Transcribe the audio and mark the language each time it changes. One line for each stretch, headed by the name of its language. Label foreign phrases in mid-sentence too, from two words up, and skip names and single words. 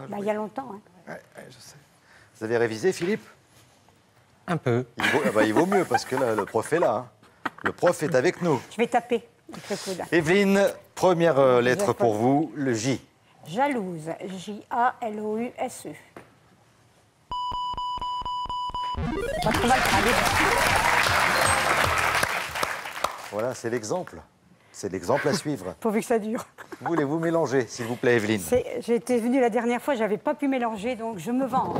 French: il y a longtemps. Hein. Ouais, je sais. Vous avez révisé, Philippe? Un peu. Il vaut mieux, parce que là, le prof est là. Hein. Le prof est avec nous. Je vais taper avec le coude. Evelyne, première lettre pour vous, le J. Jalouse. J-A-L-O-U-S-E. Pas trop mal parlé. Voilà, c'est l'exemple. C'est l'exemple à suivre. Pourvu que ça dure. Voulez-vous mélanger, s'il vous plaît, Evelyne? J'étais venue la dernière fois, j'avais pas pu mélanger, donc je me venge.